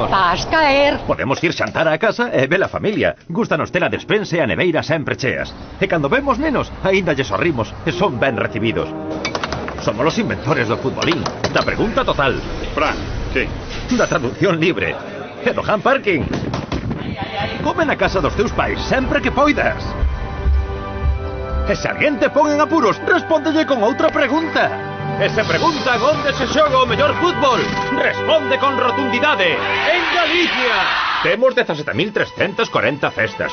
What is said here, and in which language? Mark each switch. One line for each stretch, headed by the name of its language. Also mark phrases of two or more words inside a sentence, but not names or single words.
Galician: Vas caer. Podemos ir xantar á casa e ver a familia. Gústanos ter a despensa e a neveira sempre cheas. E cando vemos nenos, aínda lle sorrimos e son ben recibidos. Somos os inventores do futbolín, da pregunta total, Fran, ¿qué? da traducción libre e do
English: hand parking.
Galician: Come na casa dos teus pais sempre que poidas. E se alguén te pon en apuros, respóndelle con outra pregunta. E se preguntan onde se xoga o mellor fútbol, responde con rotundidade. En Galicia! Temos 17.340 festas.